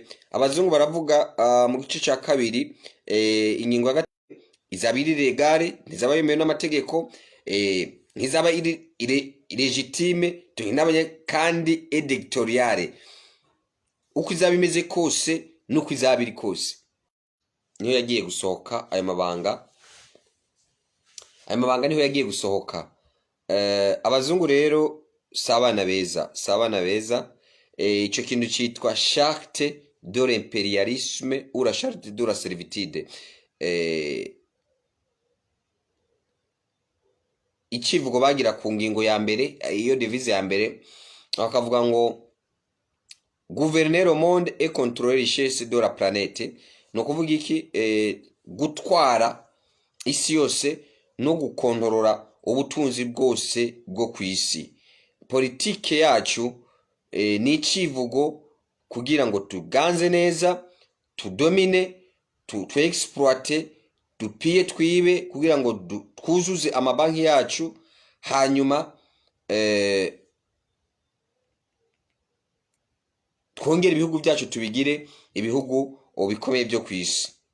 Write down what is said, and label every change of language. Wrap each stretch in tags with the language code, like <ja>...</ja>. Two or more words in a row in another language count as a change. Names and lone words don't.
<rw>Abazungu baravuga mu gice cya kabiri ingingo ya gatatu, izaba iri legale, ntizaba yemewe n'amategeko, ntizaba iri legitime kandi editoriale, uko izaba imeze kose nuko izaba iri kose. Niyo yagiye gusohoka aya mabanga niho yagiye gusohoka. Abazungu rero sabana beza, icyo kintu cyitwa</rw> <fr>charte de l'impérialisme ou la charte de la servitude.</fr> <rw>Ikivugo bagira ku ngingo ya mbere, iyo devise ya mbere, bakavuga ngo</rw> <fr>gouverner le monde et contrôler les richesses de la planète.</fr> <rw>No kuvuga iki? Gutwara isi yose no gukontorora ubutunzi bwose bwo ku isi. Politike yacu ni ikivugo kugira ngo tuganze neza, tudomine, tu-exploite, dupiye twibe, kugira ngo twuzuze amabanki yacu, hanyuma twongere ibihugu byacu tubigire ibihugu bikomeye byo ku isi.</rw>